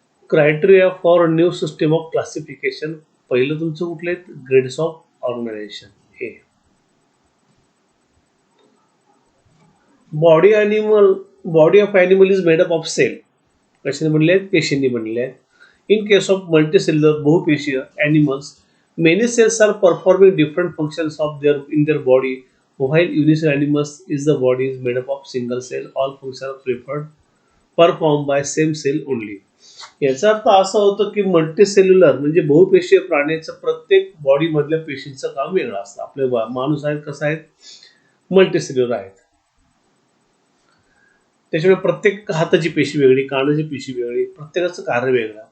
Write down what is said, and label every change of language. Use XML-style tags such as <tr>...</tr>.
<en>Criteria for new system of classification.</en> <mr>पहिलं तुमचं कुठले,</mr> <en>Grades of organization. हे body of animal is made up of cell.</en> <mr>कशाने बनले आहेत, पेशींनी बनले आहेत.</mr> <en>In case of multicellular बहुपेशीय animals, many cells are performing different functions of in their body, while unicellular animals is the body is made up of single cell, all functions are performed by same cell only.</en> <mr>याचा अर्थ असा होतो की multicellular म्हणजे बहुपेशीय प्राण्याचं प्रत्येक body मधल्या पेशींचं काम वेगळं असतं. आपले माणूस आहेत कसं आहेत, मल्टीसेल्युलर आहेत. त्याच्यामुळे प्रत्येक हाताची पेशी वेगळी, कानाची पेशी वेगळी, प्रत्येकाचं कार्य वेगळं.</mr>